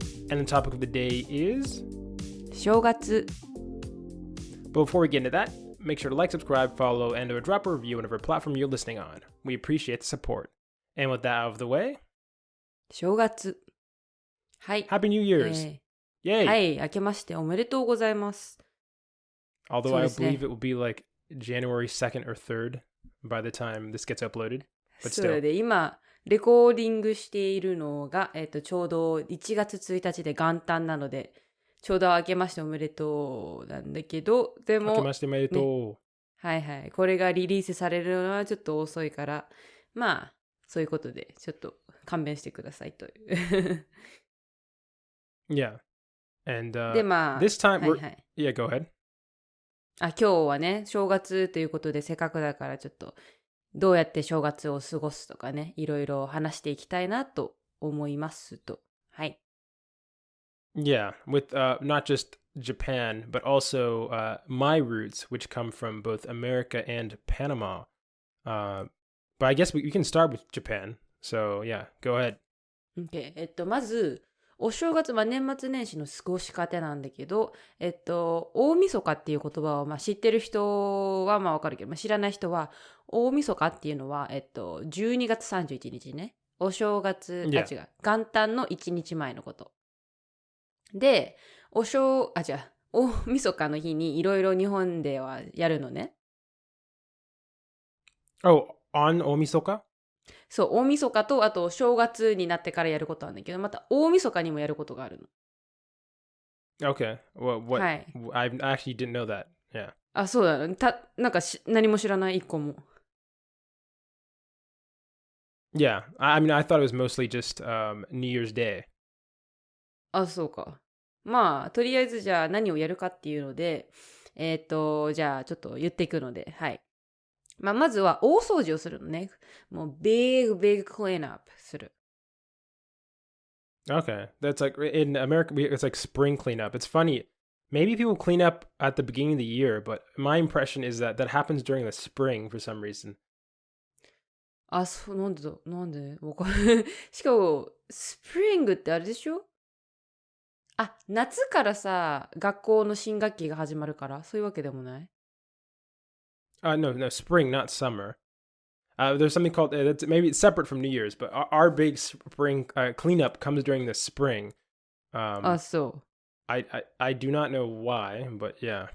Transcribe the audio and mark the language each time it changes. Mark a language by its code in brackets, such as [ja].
[en] And the topic of the day is... [ja] 正月. [en] But before we get into that, make sure to like, subscribe, follow, and or drop a review on whatever platform you're listening on. We appreciate the support. And with that out of the way... [ja] 正月.はい。 [en] Happy New Year's! Yay! [ja] はい、明けましておめでとうございます。 [en] Although I believe it will be like January 2nd or 3rd by the time this gets uploaded. But [ja] それ [en] still. [ja] で今、レコーディングしているのが、ちょうど1月1日で元旦なので、ちょうど明けましておめでとうなんだけど、でも、明けましておめでとう。ね、はいはい。これがリリースされるのはちょっと遅いから、まあ、そういうことで、ちょっと勘弁してくださいという。 [en] Yeah. And [ja] で、まあ、 [en] this time, [ja] はいはい。 [en] Yeah, go ahead. [ja] 今日はね、正月ということで、せっかくだからちょっと、どうやって正月を過ごすとかね、いろいろ話していきたいなと思いますと。はい。 [en] Yeah, with not just Japan, but also my roots, which come from both America and Panama. But I guess we can start with Japan. So, yeah, go ahead. Okay. [ja] まず、お正月、年末年始の過ごし方なんだけど、大晦日っていう言葉を、知ってる人はわかるけど、知らない人は、大晦日っていうのは、12月31日ね。お正月、 [en] Yeah. [ja] 違う。元旦の1日前のこと。で、大晦日の日にいろいろ日本ではやるのね。 [en] Oh, on 大晦日? [ja] そう、大晦日と、あと正月になってからやることなんだけど、また大晦日にもやることがあるの。 [en] Okay. Well, what? [ja] はい。 [en] I actually didn't know that. Yeah. [ja] あ、そうだね。なんか何も知らない一個も。 [en] Yeah. I mean, I thought it was mostly just New Year's Day. [ja] あ、そうか。とりあえずじゃあ何をやるかっていうので、じゃあちょっと言っていくので、はい。まずは大掃除をするのね。もう [en] big clean up [ja] する。 [en] Okay. That's like in America, it's like spring cleanup. It's funny. Maybe people clean up at the beginning of the year, but my impression is that happens during the spring for some reason. [ja] あ、そう、なんでわかる。しかも、スプリングってあれでしょ？あ、夏からさ、学校の新学期が始まるから、そういうわけでもない？ [en] No, spring, not summer. There's something called, maybe it's separate from New Year's, but our big spring cleanup comes during the spring. [ja] あ、そう。 [en] I do not know why, but yeah.